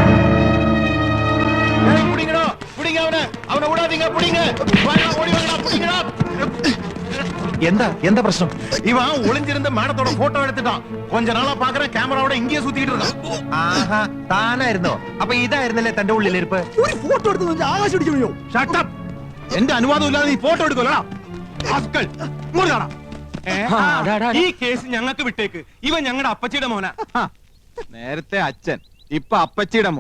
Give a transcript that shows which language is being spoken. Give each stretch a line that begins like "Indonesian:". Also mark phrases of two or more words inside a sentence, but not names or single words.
Tamil: புடிங்கடா, புடிங்க அவனை விடாதீங்க, புடிங்க. வாடா, ஓடி வாடா, புடிங்கடா. எந்த பிரச்சனை? இவன் ஒளிஞ்சிருந்த மேடத்தோட போட்டோ எடுத்துட்டான். கொஞ்ச நாளா பாக்குறேன் கேமராவோட இங்கேயே சுத்திட்டு இருக்கான்.
Malayalam: ആഹാ, താനായിരുന്നോ? അപ്പൊ ഇതായിരുന്നല്ലേ തന്റെ ഉള്ളിലിരിപ്പ്? ഒരു ഫോട്ടോ എടുത്ത് ആകാശം അടിച്ചു.
English: shut up.
Malayalam: എന്റെ അനുവാദം ഇല്ലാതെ നീ ഫോട്ടോ എടുക്കലടാ. ആസ്കൽ ഇങ്ങോട്ട് കാണാ. ഈ കേസ് ഞങ്ങൾക്ക് വിട്ടേക്ക്. ഇവൻ ഞങ്ങളുടെ അപ്പച്ചിയുടെ മോനാ. നേരത്തെ അച്ഛൻ, ഇപ്പൊ അപ്പച്ചിയുടെ മോൻ.